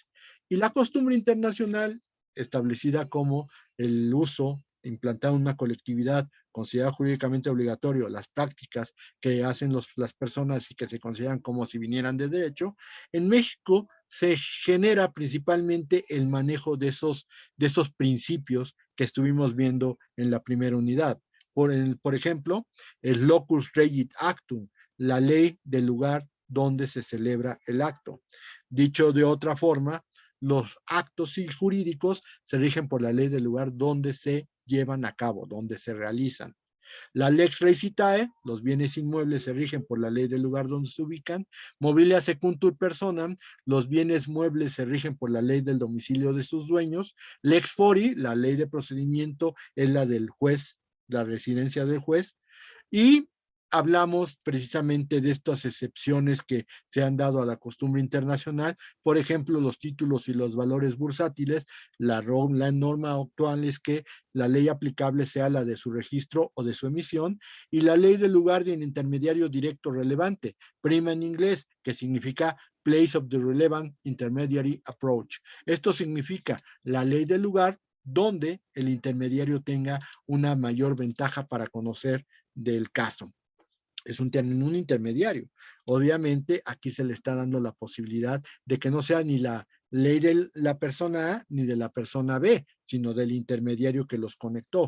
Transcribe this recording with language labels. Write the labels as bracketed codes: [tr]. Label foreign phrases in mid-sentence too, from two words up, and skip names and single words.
[es] Y la costumbre internacional, establecida como el uso implantado en una colectividad considerada jurídicamente obligatorio, las prácticas que hacen las personas y que se consideran como si vinieran de derecho, en México se genera principalmente el manejo de esos principios que estuvimos viendo en la primera unidad. Por ejemplo, el [la] locus regit actum, [es] la ley del lugar donde se celebra el acto. Dicho de otra forma, los actos jurídicos se rigen por la ley del lugar donde se llevan a cabo, donde se realizan. La [la] lex recitae, [es] los bienes inmuebles se rigen por la ley del lugar donde se ubican. [la] Mobilia secuntur personam, [es] los bienes muebles se rigen por la ley del domicilio de sus dueños. [la] Lex fori, [es] la ley de procedimiento es la del juez, la residencia del juez. Y hablamos precisamente de estas excepciones que se han dado a la costumbre internacional, por ejemplo, los títulos y los valores bursátiles. La norma actual es que la ley aplicable sea la de su registro o de su emisión, y la ley del lugar de un intermediario directo relevante, prima en inglés, que significa [en] place of the relevant intermediary approach. [es] Esto significa la ley del lugar donde el intermediario tenga una mayor ventaja para conocer del caso. Es un intermediario. Obviamente, aquí se le está dando la posibilidad de que no sea ni la ley de la persona A ni de la persona B, sino del intermediario que los conectó.